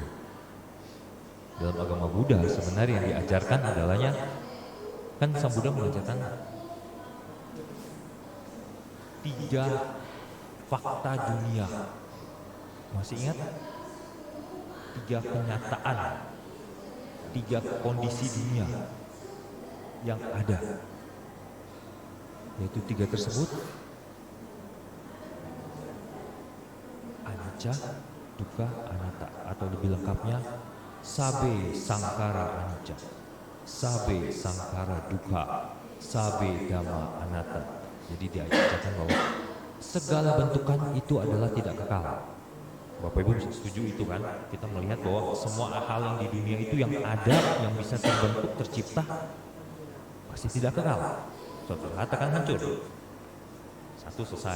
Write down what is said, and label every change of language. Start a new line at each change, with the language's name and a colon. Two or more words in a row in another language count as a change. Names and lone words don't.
Indonesian: Dalam agama Buddha sebenarnya yang diajarkan adalahnya, kan Sang Buddha mengajarkan 3 fakta dunia. Masih ingat? 3 kenyataan, 3 kondisi dunia yang ada, yaitu 3 tersebut:
Pali: anicca, dukkha, anatta,
Indonesian: atau lebih lengkapnya
Pali: sabe sangkara anicca, sabe sangkara dukkha, sabe dhamma anatta.
Indonesian: Jadi diajarkan bahwa segala bentukan itu adalah tidak kekal. Bapak Ibu bisa setuju itu kan? Kita melihat bahwa semua hal yang di dunia itu yang ada, yang bisa terbentuk, tercipta, pasti tidak kekal. Suatu saat akan hancur. Satu, selesai.